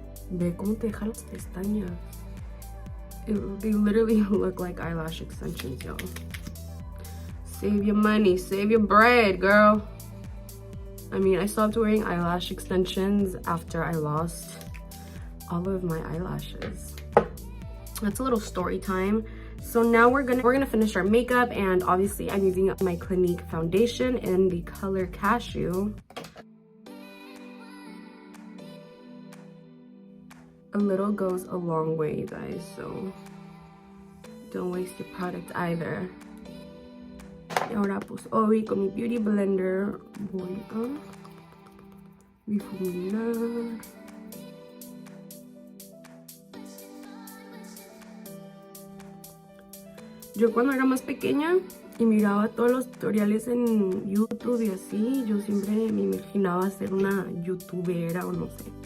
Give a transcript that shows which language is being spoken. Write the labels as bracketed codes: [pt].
[es] Ve cómo te deja las pestañas. [en] They literally look like eyelash extensions, y'all. Save your money, save your bread, girl. I mean, I stopped wearing eyelash extensions after I lost all of my eyelashes. That's a little story time. So now we're gonna finish our makeup, and obviously I'm using my Clinique foundation in the color Cashew. A little goes a long way, you guys, so don't waste your product either. [es] Y ahora pues hoy con mi beauty blender voy a difuminar. Yo cuando era más pequeña y miraba todos los tutoriales en YouTube y así, yo siempre me imaginaba ser una youtubera o no sé.